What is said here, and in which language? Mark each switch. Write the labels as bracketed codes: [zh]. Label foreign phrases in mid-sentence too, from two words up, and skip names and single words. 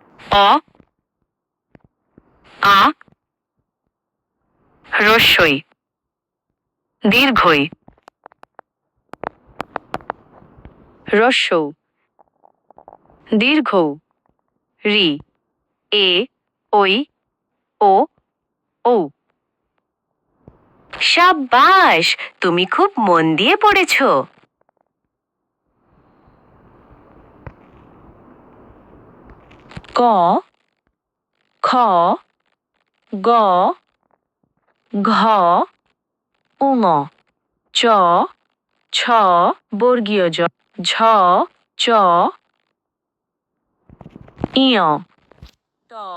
[bn] অ আ হ্রস্বই দীর্ঘই হ্রস্ব দীর্ঘ রি এ ওই ও ও। সাব্বাস, তুমি খুব মন দিয়ে পড়েছ। ক খ গ ঘ উঙ চ ছ বর্গীয় জ ঝ চ ইয় ট